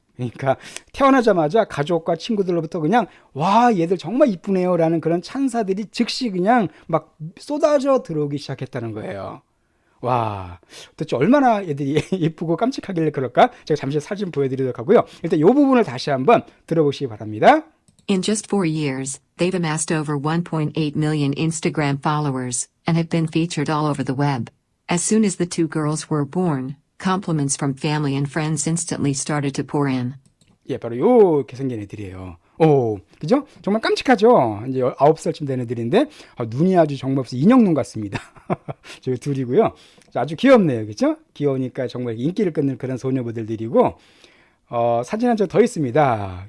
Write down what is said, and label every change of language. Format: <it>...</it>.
<ko>그러니까 태어나자마자 가족과 친구들로부터 그냥 와 얘들 정말 이쁘네요 라는 그런 찬사들이 즉시 그냥 막 쏟아져 들어오기 시작했다는 거예요. 와, 도대체 얼마나 애들이 이쁘고 깜찍하길래 그럴까? 제가 잠시 사진 보여드리도록 하고요. 일단 이 부분을 다시 한번 들어보시기 바랍니다.</ko> <en>In just 4 years, they've amassed over 1.8 million Instagram followers and have been featured all over the web. As soon as the two girls were born, compliments from family and friends instantly started to pour in.</en> <ko>예, 바로 요렇게 생긴 애들이에요. 오, 그죠? 정말 깜찍하죠? 이제 9살쯤 된 애들인데, 눈이 아주 정말 없어 인형눈 같습니다. 저희 둘이고요. 아주 귀엽네요. 그죠? 귀여우니까 정말 인기를 끊는 그런 소녀모델들이고, 사진 한 장 더 있습니다.</ko>